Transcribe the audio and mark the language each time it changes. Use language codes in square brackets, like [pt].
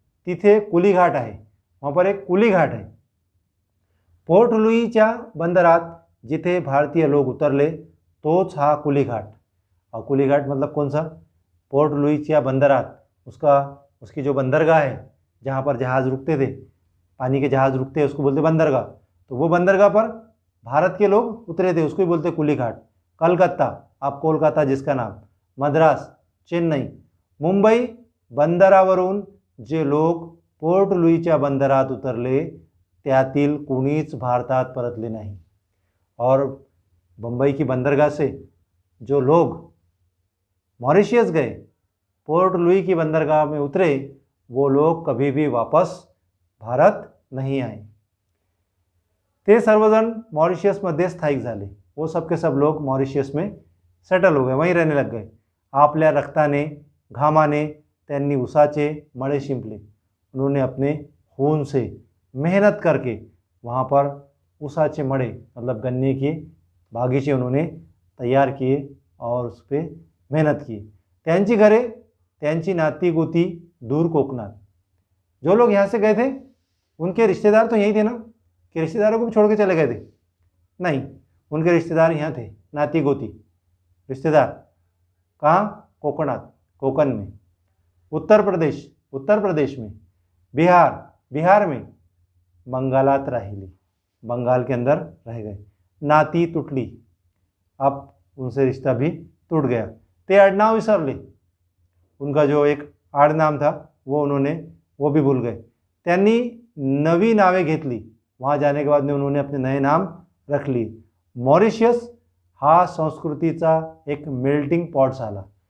[mr] तिथे कुली घाट आहे, वहाँ पर एक कुली घाट आहे. पोर्ट लुईच्या बंदरात जिथे भारतीय लोग उतरले तोच हा कुली घाट. [hi] और कुली घाट मतलब कौन सा? पोर्ट लुईच्या बंदरात उसकी जो बंदरगाह है जहाँ पर जहाज़ रुकते थे, पानी के जहाज़ रुकते हैं उसको बोलते बंदरगाह. तो वो बंदरगाह पर भारत के लोग उतरे थे, उसको ही बोलते कुली घाट. [mr] कलकत्ता, अब कोलकाता जिसका नाम, मद्रास, चेन्नई, मुंबई बंदरावरून जे लोग पोर्ट लुईच्या बंदरात उतरले त्यातील कुणीच भारतात परतले नाही. [hi] और मुंबई की बंदरगाह से जो लोग मॉरिशियस गए, पोर्ट लुई की बंदरगाह में उतरे, वो लोग कभी भी वापस भारत नहीं आए. [mr] ते सर्वजण मॉरिशियसमध्ये स्थायिक झाले. [hi] वो सब के सब लोग मॉरिशियस में सेटल हो गए, वहीं रहने लग गए. [mr] आपल्या रक्ताने घामाने त्यांनी ऊसाचे मळे शिंपले. [hi] उन्होंने अपने खून से मेहनत करके वहाँ पर ऊसाचे मळे मतलब गन्ने के बागीचे उन्होंने तैयार किए और उस पर मेहनत की. [mr] त्यांची घरे, त्यांची नाती गोती दूर कोकणात. [hi] जो लोग यहाँ से गए थे उनके रिश्तेदार तो यहीं थे ना, कि रिश्तेदारों को भी छोड़ के चले गए थे? नहीं, उनके रिश्तेदार यहाँ थे, नाती गोती रिश्तेदार. कहाँ? कोकणात, कोकण में. उत्तर प्रदेश में. बिहार में. [mr] बंगालात राहिली, [hi] बंगाल के अंदर रह गए. [mr] नाती तुटली, [hi] अब उनसे रिश्ता भी टूट गया. [mr] ते आडनाव विसरले, [hi] उनका जो एक आडनाम था वो भी भूल गए. [mr] त्यांनी नवी नावे घेतली. [hi] वहाँ जाने के बाद में उन्होंने अपने नए नाम रख लिए. [mr] मॉरिशियस हा संस्कृतीचा एक मेल्टिंग पॉट झाला.